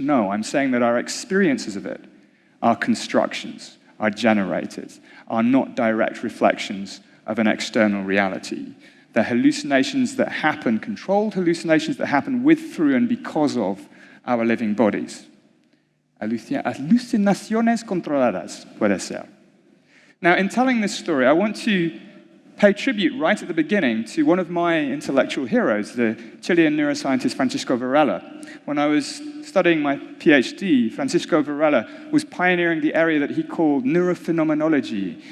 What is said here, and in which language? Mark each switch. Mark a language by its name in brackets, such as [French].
[English] No, I'm saying that our experiences of it, our constructions, are generated, are not direct reflections of an external reality. They're hallucinations that happen, controlled hallucinations that happen with, through, and because of our living bodies. [Spanish] Alucinaciones controladas, puede ser. [English] Now, in telling this story, I want to pay tribute right at the beginning to one of my intellectual heroes, the Chilean neuroscientist Francisco Varela. When I was studying my PhD, Francisco Varela was pioneering the area that he called neurophenomenology.